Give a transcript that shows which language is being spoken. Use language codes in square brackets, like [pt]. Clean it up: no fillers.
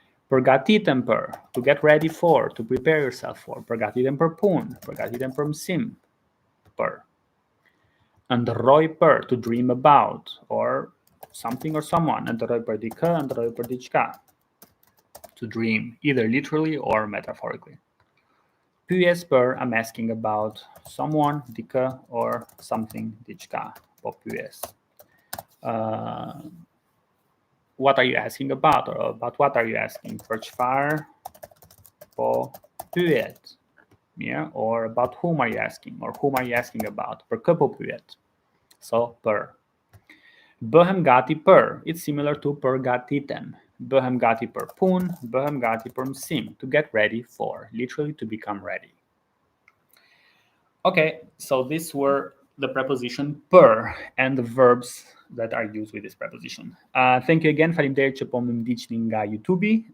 [sq] Përgatitem për, [en] to get ready for, to prepare yourself for. [sq] Përgatitem për punë, përgatitem për mësim. Për. Ndërroj për, [en] to dream about, or something or someone. [sq] Ndërroj për dikë, ndërroj për diçka. [en] To dream, either literally or metaphorically. [sq] Pyes për, [en] I'm asking about someone, dikë, or something, diçka. [sq] Po pyes. [en] What are you asking about? Or about what are you asking? [sq] Për çfarë po pyet? [en] Yeah, or about whom are you asking? Or whom are you asking about? [sq] Për kë po pyet? So, për. Bëhem gati për. [en] It's similar to [sq] përgatitem. Bëhem gati për punë, bëhem gati për mësim. [en] To get ready for. Literally to become ready. Okay, so these were the preposition për and the verbs that are used with this preposition. Thank you again. [sq] Faleminderit që po më ndiqni nga YouTube.